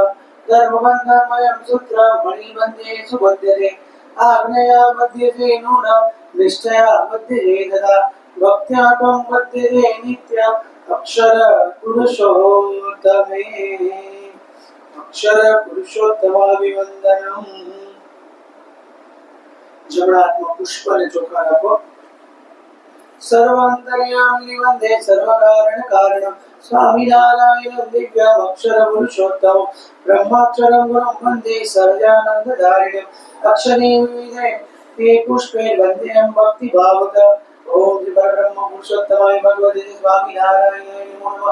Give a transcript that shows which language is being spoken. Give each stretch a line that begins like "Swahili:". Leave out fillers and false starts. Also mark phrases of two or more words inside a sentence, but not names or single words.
Sanskrit: धर्मबन्धमयं सूत्रं मणिबन्धे सुबध्यते आज्ञया बध्यते नूनं निष्ठया बध्यते तदा भक्त्या त्वं बध्यते नित्यम् अक्षर पुरुषोत्तमे अक्षर पुरुषोत्तमाभिवन्दनम्
Gujarati: જમણા હાથમાં પુષ્પ અને ચોખા રાખો
Sanskrit: सर्वान्तर्यामिनि वन्दे सर्वकारण कारणं स्वामिनारायणं दिव्यम् अक्षरपुरुषोत्तमं ब्रह्माक्षरं गुरुं वन्दे सर्वज्ञानन्दधारिणम् अक्षरे विविधे ते पुष्पे वन्देऽहं भक्तिभावतः ओम श्री परब्रह्म पुरुषोत्तमाय भगवते स्वामिनारायणाय नमो नमः